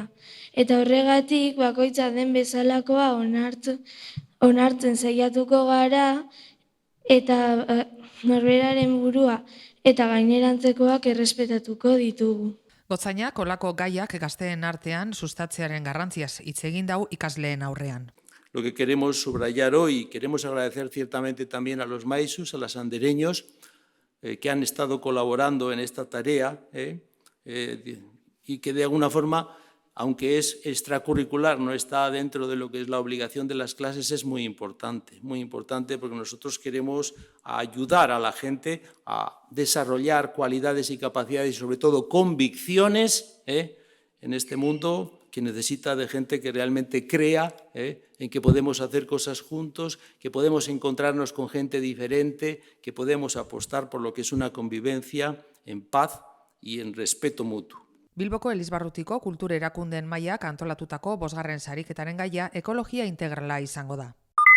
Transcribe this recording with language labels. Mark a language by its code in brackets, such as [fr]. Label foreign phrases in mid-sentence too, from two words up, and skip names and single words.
[eu] Eta horregatik bakoitza den bezalakoa onartzen saiatuko gara eta norberaren burua eta gainerantzekoak errespetatuko ditugu. Gotzainak olako gaiak gazteen artean sustatzearen garrantziaz hitz egin dau ikasleen aurrean. [es] Lo que queremos subrayar hoy, queremos agradecer ciertamente también a los maisus, a los andereños, que han estado colaborando en esta tarea y que de alguna forma, aunque es extracurricular, no está dentro de lo que es la obligación de las clases, es muy importante porque nosotros queremos ayudar a la gente a desarrollar cualidades y capacidades y sobre todo convicciones en este mundo que necesita de gente que realmente crea en que podemos hacer cosas juntos, que podemos encontrarnos con gente diferente, que podemos apostar por lo que es una convivencia en paz y en respeto mutuo. [eu] Bilboko Elizbarrutiko kultur erakundeen mailak antolatutako 5. sariketaren gaia ekologia integrala izango da.